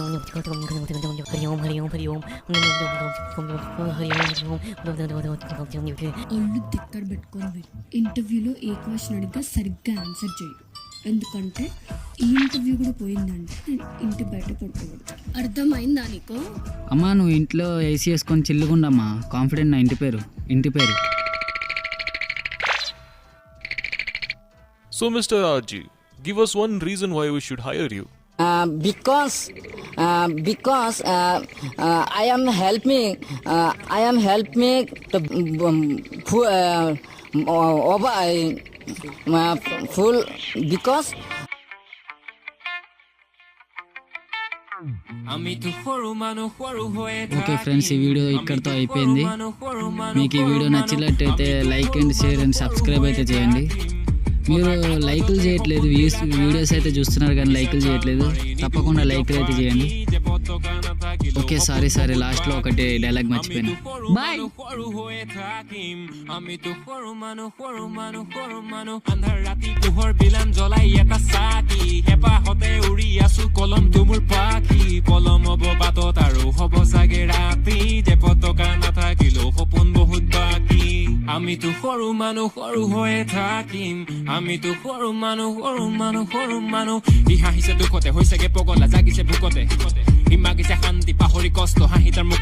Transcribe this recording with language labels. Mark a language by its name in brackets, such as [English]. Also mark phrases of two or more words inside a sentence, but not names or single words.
[Telugu] ఒళ్ళు తిక్కర పెట్టుకొని ఇంటర్వ్యూలో ఏ క్వశ్చన్ అడిగితే సరిగ్గా ఆన్సర్ చేయి. ఎందుకంటే ఈ ఇంటర్వ్యూ కూడా పోయిందంటే నేను ఇంటి బయట పడుకోవద్దు. అర్థమైందా నీకు? అమ్మా నువ్వు ఇంట్లో ఏసీ వేసుకొని చిల్లుకుండమ్మా. కాన్ఫిడెంట్ నా ఇంటి పేరు. [English] So, Mr. Raji, give us one reason why we should hire you. Because I am helping to full because okay friends, [Telugu] ఈ వీడియో ఇక్కడితో అయిపోయింది. మీకు ఈ వీడియో నచ్చినట్టయితే [English] like and share and subscribe [Telugu] అయితే చేయండి. మీరు లైకులు చేయట్లేదు, వీడియోస్ అయితే చూస్తున్నారు కానీ లైకులు చేయట్లేదు. తప్పకుండా లైకులు అయితే చేయండి. [English] okay sorry sorry [Telugu] లాస్ట్ లో ఒకటి డైలాగ్ మర్చిపోయాను. బాయ్. [Assamese] সৰু হৈয়ে থাকিম আমিতো সৰু মানুহ আন্ধাৰ ৰাতি পোহৰ বিলাম জ্বলাই এটা চাকি হেঁপাহতে উৰি আছো কলম তুমুৰ পাখি পলম হ'ব বাটত আৰু হ'ব চাগে ৰাতি যে পতকা নাথাকিলেও সপোন বহুত বাকী আমিতো সৰু হৈয়ে থাকিম আমিতো সৰু মানুহ ই হাঁহিছে দুখতে হৈছেগে পগলা জাগিছে ভোকতে ই মাগিছে শান্তি পাহৰি কষ্ট হাঁহি তাৰ